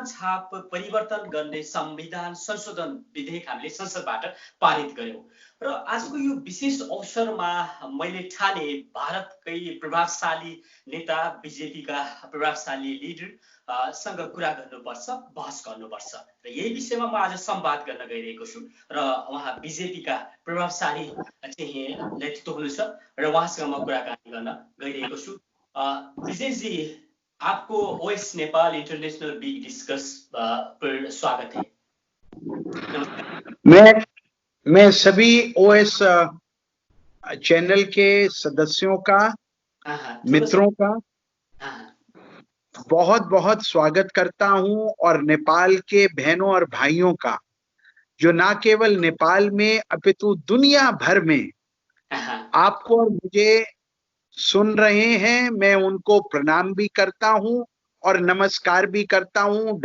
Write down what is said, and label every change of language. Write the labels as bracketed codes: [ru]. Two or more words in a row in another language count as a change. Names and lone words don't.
[ne] छाप परिवर्तन गर्ने संविधान संशोधन विधेयक हामीले संसदबाट पारित गर्यौं र आजको यो विशेष अवसरमा मैले ठाने भारतकै प्रभावशाली नेता, बीजेपीका प्रभावशाली लिडर सँग कुरा गर्नुपर्छ, बहस गर्नुपर्छ र यही विषयमा म आज संवाद गर्न गइरहेको छु र उहाँ बीजेपीका प्रभावशाली चाहिँ नेतृत्व हुनुहुन्छ र उहाँसँग म कुराकानी गर्न गइरहेको छु। [hi] विजय जी, आपको ओएस नेपाल इंटरनेशनल बिग डिस्कस पर स्वागत है। मैं सभी ओएस चैनल के सदस्यों का, मित्रों का बहुत बहुत स्वागत करता हूं और नेपाल के बहनों और भाइयों का जो ना केवल नेपाल में अपितु दुनिया भर में आपको और मुझे सुन रहे हैं, मैं उनको प्रणाम भी करता हूं और नमस्कार भी करता हूं।